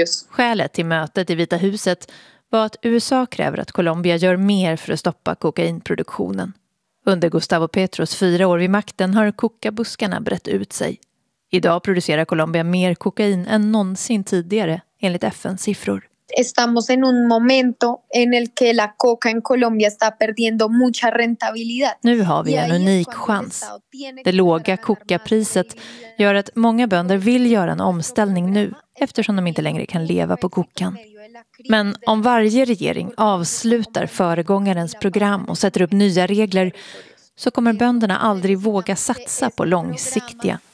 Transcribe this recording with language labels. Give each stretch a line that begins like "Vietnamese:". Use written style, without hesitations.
Swedish: Skälet till mötet i Vita huset var att USA kräver att Colombia gör mer för att stoppa kokainproduktionen. Under Gustavo Petros 4 år vid makten har kokabuskarna brett ut sig. Idag producerar Colombia mer kokain än någonsin tidigare, enligt FN-siffror.
Spanish: Estamos en un momento en el que la coca en Colombia está perdiendo mucha rentabilidad.
Swedish: Nu har vi en unik chans. Det låga kokapriset gör att många bönder vill göra en omställning nu eftersom de inte längre kan leva på kokan. Men om varje regering avslutar föregångarens program och sätter upp nya regler så kommer bönderna aldrig våga satsa på långsiktiga